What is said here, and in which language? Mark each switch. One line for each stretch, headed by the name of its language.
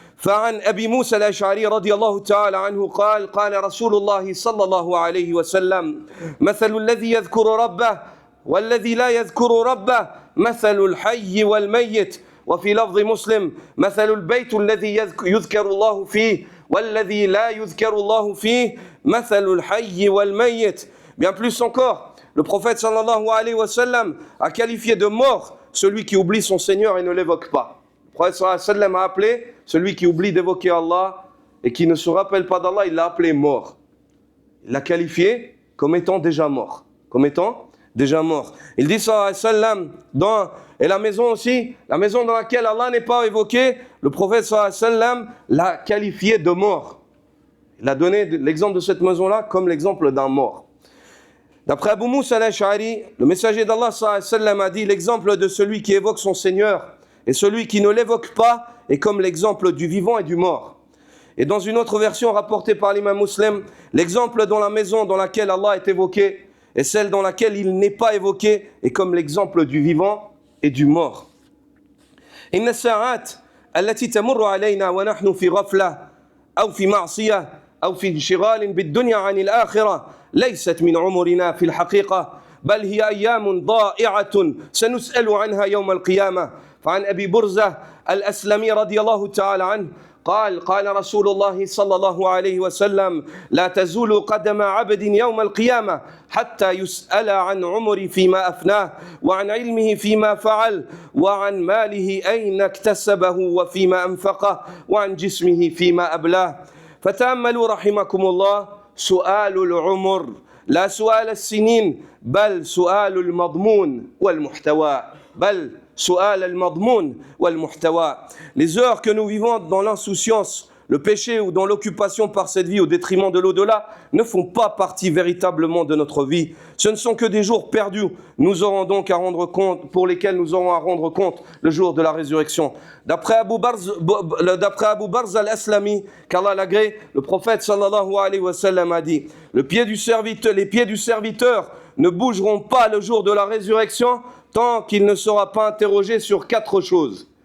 Arabic: فعن أبي موسى الأشعري رضي الله تعالى عنه قال قال رسول الله صلى الله عليه وسلم مثل الذي يذكر ربه والذي لا يذكر ربه مثل الحي والميت وفي لفظ مسلم مثل البيت الذي يذكر الله فيه والذي لا يذكر الله فيه مثل الحي والميت.
French: Bien plus encore, le prophète sallallahu alayhi wa sallam a qualifié de mort celui qui oublie son Seigneur et ne l'évoque pas. Le prophète sallallahu alayhi wa sallam a appelé celui qui oublie d'évoquer Allah et qui ne se rappelle pas d'Allah, il l'a appelé mort. Il l'a qualifié comme étant déjà mort. Comme étant déjà mort. Il dit sallallahu alayhi wa sallam et la maison aussi, la maison dans laquelle Allah n'est pas évoqué, le prophète sallallahu alayhi wa sallam l'a qualifié de mort. Il a donné l'exemple de cette maison-là comme l'exemple d'un mort. D'après Abu Moussa al-Ash'ari, le messager d'Allah sallallahu alayhi wa sallam a dit l'exemple de celui qui évoque son Seigneur et celui qui ne l'évoque pas est comme l'exemple du vivant et du mort. Et dans une autre version rapportée par l'imam Muslim, l'exemple dans la maison dans laquelle Allah est évoqué et celle dans laquelle il n'est pas évoqué est comme l'exemple du vivant et du mort.
Arabic: إن الساعات التي تمر علينا ونحن في غفلة أو في معصية أو في انشغال بالدنيا عن الآخرة ليست من عمرنا في الحقيقة بل هي أيام ضائعة سنسأل عنها يوم القيامة. فعن أبي برزة الأسلمي رضي الله تعالى عنه قال رسول الله صلى الله عليه وسلم لا تزول قدم عبد يوم القيامة حتى يسأل عن عمره فيما أفناه وعن علمه فيما فعل وعن ماله أين اكتسبه وفيما أنفقه وعن جسمه فيما أبلاه. فتأملوا رحمكم الله سؤال العمر لا سؤال السنين بل سؤال المضمون والمحتوى بل سؤال المضمون والمحتوى.
French: Les heures que nous vivons dans l'insouciance, le péché ou dans l'occupation par cette vie au détriment de l'au-delà ne font pas partie véritablement de notre vie. Ce ne sont que des jours perdus. Nous aurons donc à rendre compte, pour lesquels nous aurons à rendre compte le jour de la résurrection. D'après Abu Barz al-Aslami, qu'Allah l'agrée, le prophète sallallahu alayhi wa sallam a dit les pieds du serviteur ne bougeront pas le jour de la résurrection tant qu'il ne sera pas interrogé sur 4 choses.